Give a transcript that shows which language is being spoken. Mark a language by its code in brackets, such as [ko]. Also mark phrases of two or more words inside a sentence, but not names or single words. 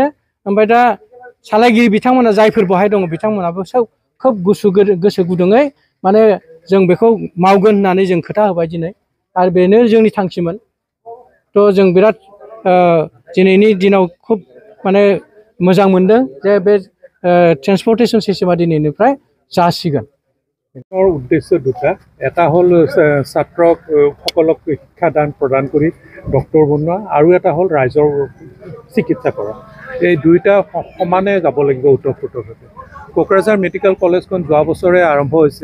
[brx] ओमफ्राय दा सालायगिरि बिथांमोना जायफोर बेवहाय दङ बिथांमोनाबो खोब गोसो गुदुङै माने जों बेखौ मावगोन होननानै जों खोथा होबाय दिनै, आरो बेनो जोंनि थांखिमोन। थ' जों बिराद दिनैनि दिनाव खुब माने मोजां मोनदों जे बे [en] transportation system [brx] दिनैनिफ्राय जासिगोन। [as] উদ্দেশ্য দুটা, এটা হ'ল ছাত্ৰক সকলক শিক্ষাদান প্ৰদান কৰি ডক্টৰ বনোৱা, আৰু এটা হ'ল ৰাইজৰ চিকিৎসা কৰা। এই দুইটা সমানে যাব লাগিব ওতঃপ্ৰোতভাৱে। কোকৰাঝাৰ মেডিকেল কলেজখন যোৱা বছৰে আৰম্ভ হৈছে।